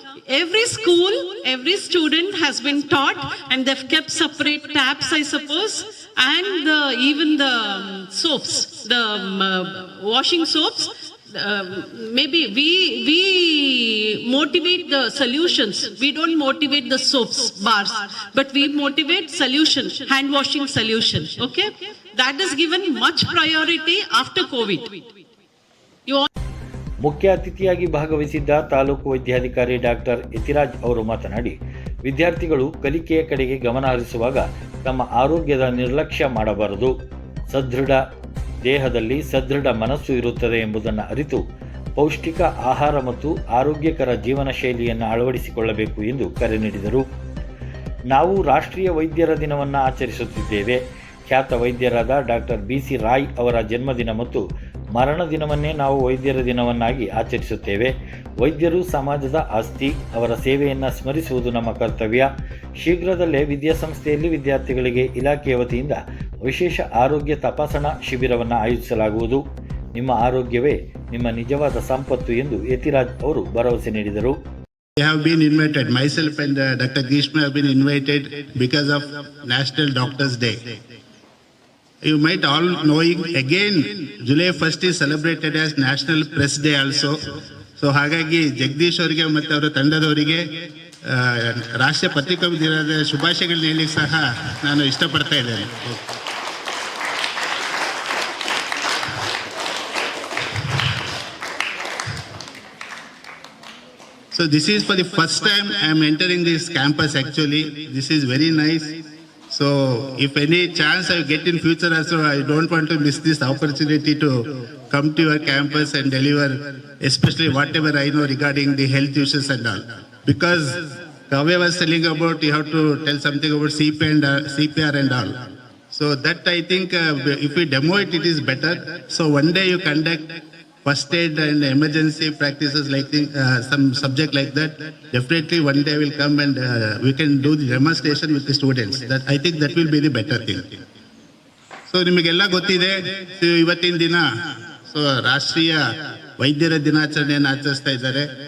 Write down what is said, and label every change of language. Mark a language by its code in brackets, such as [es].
[en] Every school, every student has been taught, and they've kept separate taps, I suppose, and even the soaps, the washing soaps. Maybe we motivate the solutions. We don't motivate the soaps bars, but we motivate solution, hand washing solution. Okay, that is given much priority after COVID. [kn] ಮುಖ್ಯ ಅತಿಥಿಯಾಗಿ ಭಾಗವಹಿಸಿದ್ದ ತಾಲೂಕು ವೈದ್ಯಾಧಿಕಾರಿ doctor Yathiraj ಅವರು ಮಾತನಾಡಿ, ವಿದ್ಯಾರ್ಥಿಗಳು ಕಲಿಕೆಯ ಕಡೆಗೆ ಗಮನ ಹರಿಸುವಾಗ ತಮ್ಮ ಆರೋಗ್ಯದ ನಿರ್ಲಕ್ಷ್ಯ ಮಾಡಬಾರದು. ಸದೃಢ ದೇಹದಲ್ಲಿ ಸದೃಢ ಮನಸ್ಸು ಇರುತ್ತದೆ ಎಂಬುದನ್ನು ಅರಿತು ಪೌಷ್ಟಿಕ ಆಹಾರ ಮತ್ತು ಆರೋಗ್ಯಕರ ಜೀವನ ಶೈಲಿಯನ್ನು ಅಳವಡಿಸಿಕೊಳ್ಳಬೇಕು ಎಂದು ಕರೆ ನೀಡಿದರು. ನಾವು ರಾಷ್ಟ್ರೀಯ ವೈದ್ಯರ ದಿನವನ್ನು ಆಚರಿಸುತ್ತಿದ್ದೇವೆ. ಖ್ಯಾತ ವೈದ್ಯರಾದ ಡಾಕ್ಟರ್ BC ರಾಯ್ ಅವರ ಜನ್ಮದಿನ ಮತ್ತು ಮರಣ ದಿನವನ್ನೇ ನಾವು ವೈದ್ಯರ ದಿನವನ್ನಾಗಿ ಆಚರಿಸುತ್ತೇವೆ. ವೈದ್ಯರು ಸಮಾಜದ ಆಸ್ತಿ. ಅವರ ಸೇವೆಯನ್ನು ಸ್ಮರಿಸುವುದು ನಮ್ಮ ಕರ್ತವ್ಯ. ಶೀಘ್ರದಲ್ಲೇ ವಿದ್ಯಾಸಂಸ್ಥೆಯಲ್ಲಿ ವಿದ್ಯಾರ್ಥಿಗಳಿಗೆ ಇಲಾಖೆಯ ವತಿಯಿಂದ ವಿಶೇಷ ಆರೋಗ್ಯ ತಪಾಸಣಾ ಶಿಬಿರವನ್ನು ಆಯೋಜಿಸಲಾಗುವುದು. ನಿಮ್ಮ ಆರೋಗ್ಯವೇ ನಿಮ್ಮ ನಿಜವಾದ ಸಂಪತ್ತು ಎಂದು ಯತಿರಾಜ್ ಅವರು ಭರವಸೆ ನೀಡಿದರು. [en] I have been invited, myself and Dr. Grishma have been invited because of National Doctors Day. You might all knowing again July 1st is celebrated as National Press Day also. [kn] So ಹಾಗಾಗಿ ಜಗದೀಶ್ ಅವರಿಗೆ ಮತ್ತು ಅವರ ತಂಡದವರಿಗೆ ರಾಷ್ಟ್ರೀಯ ಪತ್ರಿಕಾ ದಿನದ ಶುಭಾಶಯಗಳನ್ನ ಹೇಳಲಿಕ್ಕೆ ಸಹ ನಾನು ಇಷ್ಟಪಡ್ತಾ ಇದ್ದೇನೆ. [en] So this is for the first time I am entering this campus actually. This is very nice. So if any chance I get in future also, I don't want to miss this opportunity to come to your campus and deliver especially whatever I know regarding the health issues and all. Because Kavya was telling about you have to tell something about CPR and all. So that I think if we demo it, it is better. So one day you conduct first aid and emergency practices like some subject like that. Definitely one day will come and we can do the demonstration with the students. That I think that will be the better thing. [kn] So ನಿಮಗೆಲ್ಲ ಗೊತ್ತಿದೆ ಇವತ್ತಿನ ದಿನ so ರಾಷ್ಟ್ರೀಯ ವೈದ್ಯರ ದಿನಾಚರಣೆಯನ್ನು ಆಚರಿಸ್ತಾ ಇದ್ದಾರೆ.